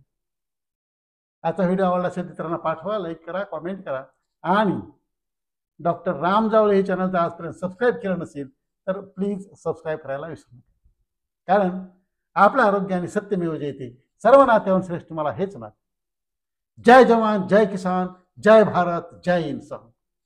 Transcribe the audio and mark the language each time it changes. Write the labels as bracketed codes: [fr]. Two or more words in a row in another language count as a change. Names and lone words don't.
[mr] आजचा व्हिडिओ आवडला असेल तर इतरांना पाठवा, लाईक करा, कमेंट करा आणि डॉक्टर राम जावळे हे चॅनल जर आजपर्यंत सबस्क्राईब केलं नसेल तर प्लीज सबस्क्राईब करायला विसरू नका. कारण आपलं आरोग्य आणि सत्यमेव जयते. सर्व नात्याहून श्रेष्ठ मला हेच नातं. [hi] जय जवान, जय किसान, जय भारत, जय इंसान.